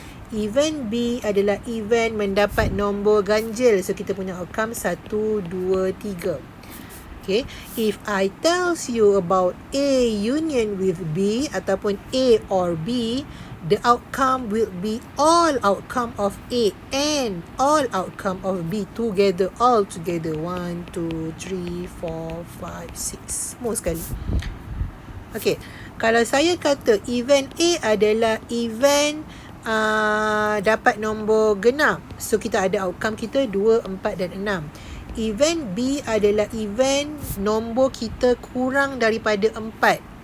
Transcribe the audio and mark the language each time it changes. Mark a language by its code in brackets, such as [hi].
[ms] Event B adalah event mendapat nombor ganjil. So, kita punya outcome 1, 2, 3. [en] Okay, if I tells you about A union with B ataupun A or B, the outcome will be all outcome of A and all outcome of B together, all together. [ms] 1, 2, 3, 4, 5, 6. Semua sekali. Okay, kalau saya kata event A adalah event dapat nombor genap, so kita ada outcome kita 2, 4 dan 6. Event B adalah event nombor kita kurang daripada 4.